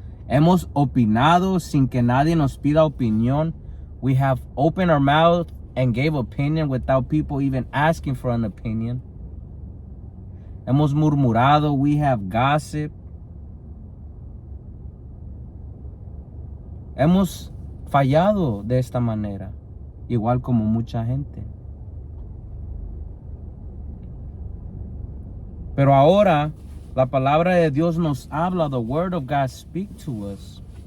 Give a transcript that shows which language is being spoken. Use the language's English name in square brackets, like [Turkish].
[Spanish] Hemos opinado sin que nadie nos pida opinión. [English] We have opened our mouth and gave opinion without people even asking for an opinion. [Spanish] Hemos murmurado, [English] we have gossiped. [Spanish] Hemos fallado de esta manera, igual como mucha gente. Pero ahora la palabra de Dios nos habla, [English] the word of God speaks to us.